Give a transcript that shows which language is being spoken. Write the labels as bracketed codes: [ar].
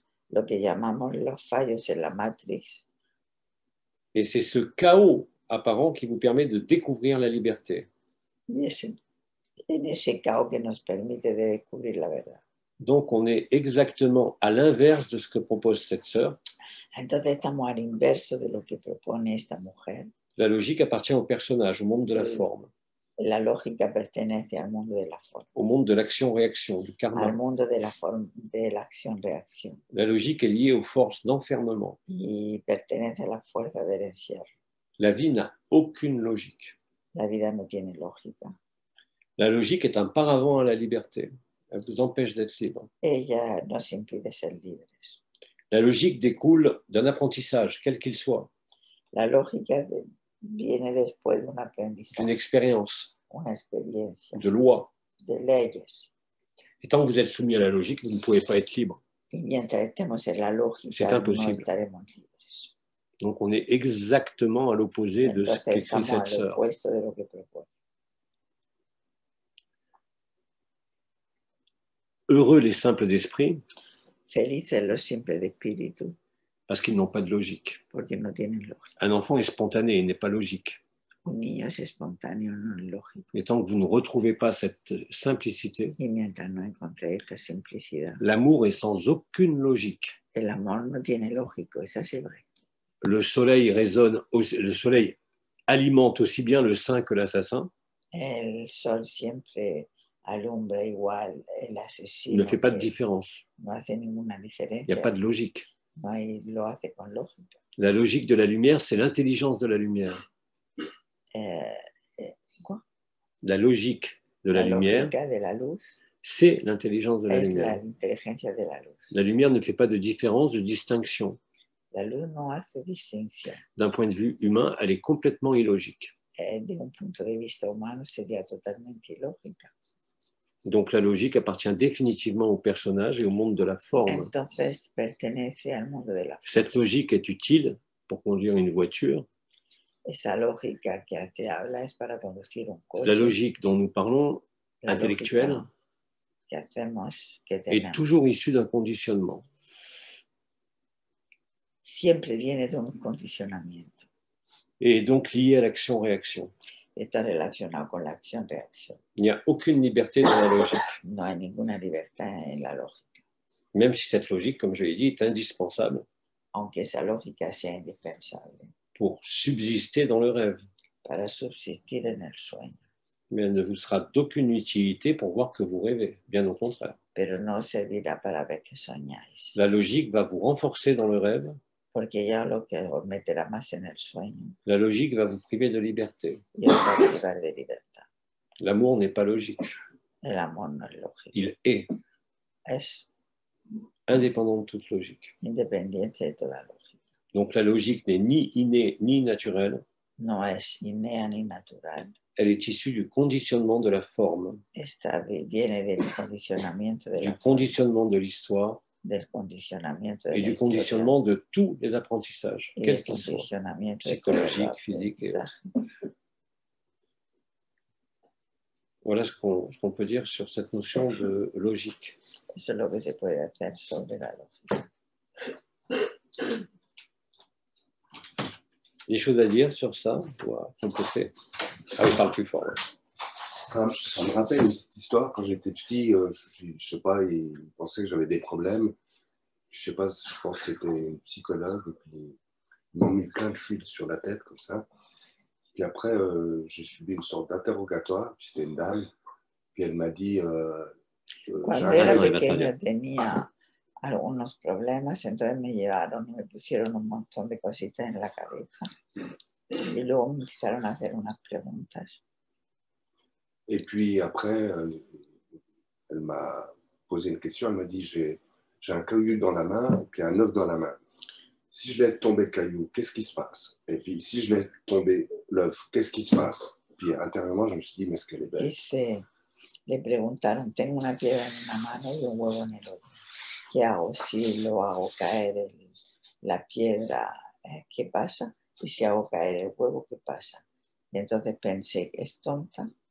[es] Lo que llamamos los fallos en la matriz. [fr] Et c'est ce chaos apparent qui vous permet de découvrir la liberté. [es] Y es en ese caos que nos permite de descubrir la verdad. [fr] Donc, on est exactement à l'inverse de ce que propose cette sœur. [es] Entonces estamos al inverso de lo que propone esta mujer. [fr] La logique appartient au personnage, au monde de la forme. [es] La lógica pertenece al mundo de la forma. [fr] Au monde de l'action-réaction, du karma. [es] Al mundo de la forma, de la acción-reacción. [fr] La logique est liée aux forces d'enfermement. [es] Y pertenece a la fuerza del encierro. [fr] La vie n'a aucune logique. [es] La vida no tiene lógica. [fr] La logique est un paravent à la liberté. Elle vous empêche d'être libre. [es] Ella nos impide ser libres. [fr] La logique découle d'un apprentissage, quel qu'il soit. [es] La lógica viene después de un aprendizaje. [fr] D'une expérience. [es] Una experiencia. [fr] De loi. [es] De leyes. [fr] Et tant que vous êtes soumis à la logique, vous ne pouvez pas être libre. [es] Y mientras estemos en la lógica, [fr] c'est impossible. [es] No estaremos libres. [fr] Donc on est exactement à l'opposé de ce qu'écrit cette sœur. [es] De lo que propone. [fr] Heureux les simples d'esprit. [es] Felices los simples de espíritu. [fr] Parce qu'ils n'ont pas de logique. [es] Porque no tienen lógica. [fr] Un enfant est spontané, il n'est pas logique. [es] Un niño es espontáneo, no es lógico. [fr] Et tant que vous ne retrouvez pas cette simplicité, [es] y mientras no encontré esta simplicidad, [fr] l'amour est sans aucune logique. [es] El amor no tiene lógico, es así vrai. [fr] Le soleil résonne, le soleil alimente aussi bien le saint que l'assassin. [es] El sol siempre alumbra igual el asesino. [fr] Il ne fait pas de différence. [es] No hace ninguna diferencia. [fr] Il n'y a pas de logique. [es] No hay, lo hace con lógica. [fr] La logique de la lumière, c'est l'intelligence de la lumière. Quoi? La logique de la lumière, c'est l'intelligence de la lumière. [es] De la luz. [fr] La lumière ne fait pas de différence, de distinction. [es] La luz no hace distinción. [fr] D'un point de vue humain, elle est complètement illogique. [es] De un punto de vista humano sería totalmente ilógica. [fr] Donc la logique appartient définitivement au personnage et au monde de la forme. [es] Entonces pertenece al mundo de la forma. [fr] Cette logique est utile pour conduire une voiture. [es] Esa lógica que se habla es para conducir un coche. [fr] La logique dont nous parlons, intellectuelle, est toujours issue d'un conditionnement. [es] Siempre viene de un condicionamiento. [fr] Et donc liée à l'action-réaction. [es] Está relacionado con la acción-reacción. [fr] Il n'y a aucune liberté dans la logique. [es] No hay ninguna libertad en la lógica. [fr] Même si cette logique, comme je l'ai dit, est indispensable. [es] Aunque esa lógica sea indispensable. [fr] Pour subsister dans le rêve. [es] Para subsistir en el sueño. [fr] Mais elle ne vous sera d'aucune utilité pour voir que vous rêvez, bien au contraire. [es] Pero no servirá para ver que soñáis. [fr] La logique va vous renforcer dans le rêve. [es] Porque ya lo que os meterá más en el sueño. [fr] La logique va vous priver de liberté. [es] Y os va a privar de libertad. [fr] L'amour n'est pas logique. [es] El amor no es lógico. [fr] Il est. [es] Es [fr] indépendant de toute logique. [es] Independiente de toda lógica. [fr] Donc la logique n'est ni innée ni naturelle. [es] No es innea ni natural. [fr] Elle est issue du conditionnement de la forme. [es] Viene del condicionamiento de [fr] du conditionnement de l'histoire. [es] Del condicionamiento de [fr] et du conditionnement de tous les apprentissages, quels qu'ils soient, psychologiques, physiques. Voilà ce qu'on peut dire sur cette notion de logique. [es] Eso es lo que se puede hacer sobre la lógica. [fr] Des choses à dire sur ça pour compléter. Ah oui, parle plus fort. Ouais. Ça me rappelle une petite histoire. Quand j'étais petit, je sais pas, ils pensaient que j'avais des problèmes. Je sais pas, je pense que c'était une psychologue. Et puis, ils m'ont mis plein de fils sur la tête, comme ça. Puis après, j'ai subi une sorte d'interrogatoire. Puis c'était une dame. Puis elle m'a dit... [es] Cuando era pequeño tenía algunos problemas, entonces me llevaron y me pusieron un montón de cositas en la cabeza y luego me empezaron a hacer unas preguntas. [fr] Et puis après, elle m'a posé une question, elle m'a dit, j'ai un caillou dans la main et puis un œuf dans la main. Si je laisse tomber le caillou, qu'est-ce qui se passe? Et puis si je laisse tomber l'œuf, qu'est-ce qui se passe? Puis intérieurement, je me suis dit, mais est-ce qu'elle est belle? [es] Dice, le preguntaron, tengo una piedra en una mano y un huevo en el otro. ¿Qué hago si lo hago caer la piedra? ¿Qué pasa? Y si hago caer el huevo, ¿qué pasa? Y entonces pensé, es tonta.